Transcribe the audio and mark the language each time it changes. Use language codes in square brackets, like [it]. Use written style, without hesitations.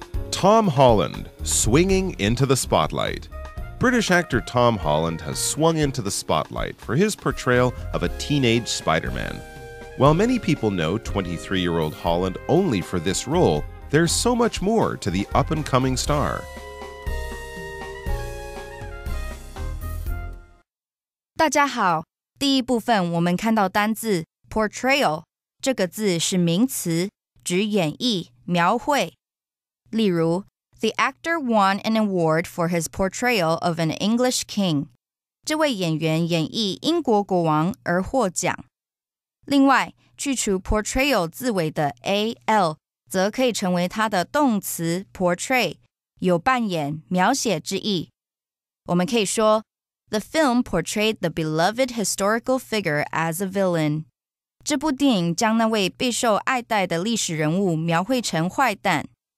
[en] Tom Holland, swinging into the spotlight. British actor Tom Holland has swung into the spotlight for his portrayal of a teenage Spider-Man. While many people know 23-year-old Holland only for this role, there's so much more to the up-and-coming star. [zh] 大家好，第一部分我们看到单字 portrayal 这个字是名词，指演绎、描绘。 [en] 例如 The actor won an award for his portrayal of an English king. [zh] 这位演员演绎英国国王而获奖。另外，去除 portrayal 字尾的 al 则可以成为它的动词 portray， 有扮演、描写之意。我们可以说 [en] The film portrayed the beloved historical figure as a villain. [zh] 这部电影将那位备受爱戴的历史人物描绘成坏蛋。